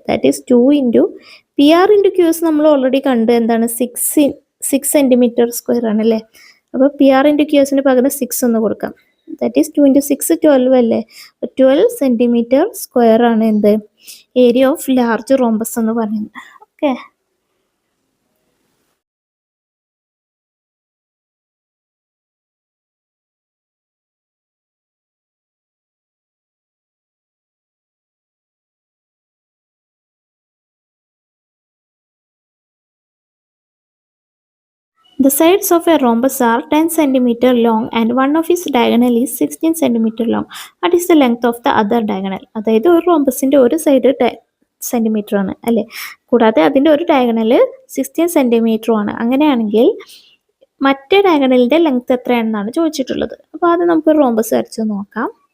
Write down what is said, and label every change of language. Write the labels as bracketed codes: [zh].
[en] that is 2 into P R into Q S [ml] നമ്മൾ already കണ്ട് എന്താണ്? 6 സെന്റിമീറ്റർ സ്ക്വയർ ആണ് അല്ലേ? അപ്പോൾ പി ആർ ഇൻറ്റു ക്യു എസിന് പകരം 6 എന്ന് കൊടുക്കാം. [en] that is 2 into 6 12 [ml] അല്ലേ? 12 സെന്റിമീറ്റർ സ്ക്വയർ ആണ് എന്ത്? [en] area of large rhombus [ml] എന്ന് പറയുന്നത്. [en] Okay, the sides of a rhombus are 10 centimeter long and one of its diagonal is 16 centimeter long. What is the length of the other diagonal? [ml] അതായത് ഒരു റോംബസിൻ്റെ ഒരു side 10 centimetre ആണ് അല്ലേ? കൂടാതെ അതിൻ്റെ ഒരു ഡയഗണൽ 16 സെന്റിമീറ്റർ ആണ്. അങ്ങനെയാണെങ്കിൽ മറ്റേ ഡയഗണലിൻ്റെ ലെങ്ത് എത്രയാണെന്നാണ് ചോദിച്ചിട്ടുള്ളത്. അപ്പോൾ അത് നമുക്ക് റോംബസ് വരച്ച് നോക്കാം.